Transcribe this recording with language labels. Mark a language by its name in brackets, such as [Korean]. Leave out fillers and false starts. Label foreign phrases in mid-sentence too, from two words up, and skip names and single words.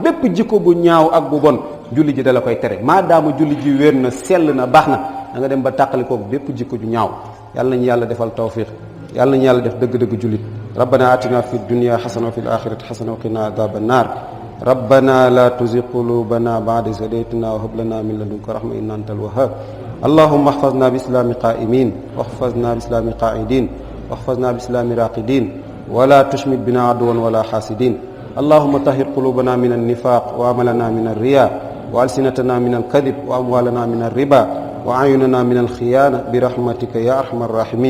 [Wolof] bépp jikko bu ñaaw ak bu bon julli ji da la koy tere. maadaama julli ji wér na, sell na, baax na, da nga dem ba tàqali koog bépp jikko ju ñaaw. yàlla nañu yàlla defal tawfiq, yàlla nañu yàlla def dëgg-dëgg jullit. [Arabic] ربنا آتنا في الدنيا حسنة وفي الآخرة حسنة وقنا عذاب النار. ربنا لا تزغ قلوبنا بعد إذ هديتنا وهب لنا من لدنك رحمة إنك أنت الوهاب. اللهم احفظنا بالإسلام قائمين واحفظنا بإسلام قاعدين واحفظنا بإسلام راقدين ولا تشمت بنا عدوا ولا حاسدين. اللهم طهر قلوبنا من النفاق وعملنا من الرياء وألسنتنا من الكذب وأموالنا من الربا وأعيننا من الخيانة برحمتك يا أرحم الراحمين.